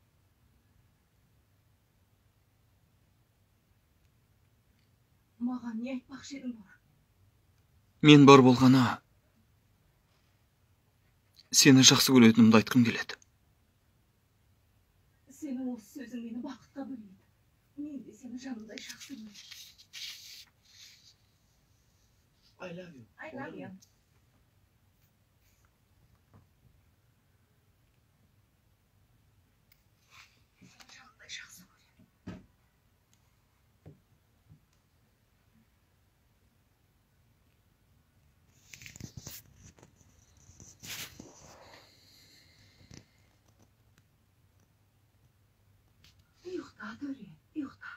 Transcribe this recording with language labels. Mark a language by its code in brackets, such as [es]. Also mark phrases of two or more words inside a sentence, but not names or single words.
[kk] Маған не айтпақшы едің, Бора? Мен бар болғаны сені жақсы көретінімді айтқым келеді. Сенің осы сөзің мені бақытқа бөлейді. Мен де сені жанымдай жақсы көремін. [en] I love you. I love you. [kk] Жанымдай жақсы көремін. Ұйықта, төре, ұйықта.